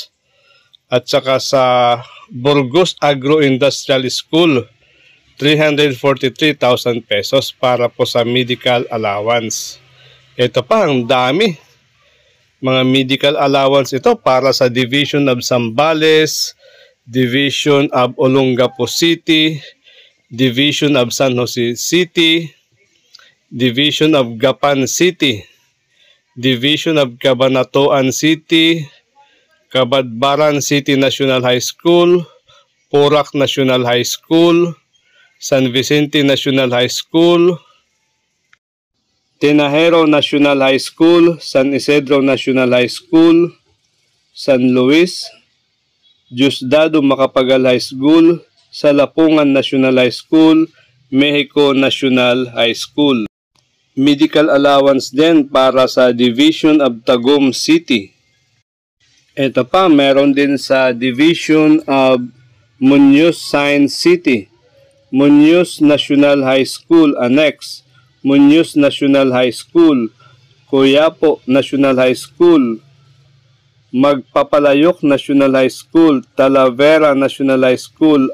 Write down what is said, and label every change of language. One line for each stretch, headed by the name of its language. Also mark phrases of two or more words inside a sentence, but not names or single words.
Filipino: At saka sa Burgos Agro-Industrial School, 343,000 pesos para po sa
English: medical allowance.
Filipino: Ito pa, ang dami. Mga
English: medical allowance
Filipino: ito para sa Division of Zambales, Division of Olongapo City, Division of San Jose City, Division of Gapan City, Division of Cabanatuan City, Cabadbaran City National High School, Porac National High School, San Vicente National High School, Tinajero National High School, San Isidro National High School, San Luis, Diosdado Macapagal High School, Salapungan National High School, Mexico National High School.
English: Medical allowance
Filipino: din para sa Division of Tagum City. Ito pa, meron din sa Division of Muñoz Science City, Muñoz National High School Annex, Muñoz National High School, Coyapo National High School, Magpapalayok National High School, Talavera National High School,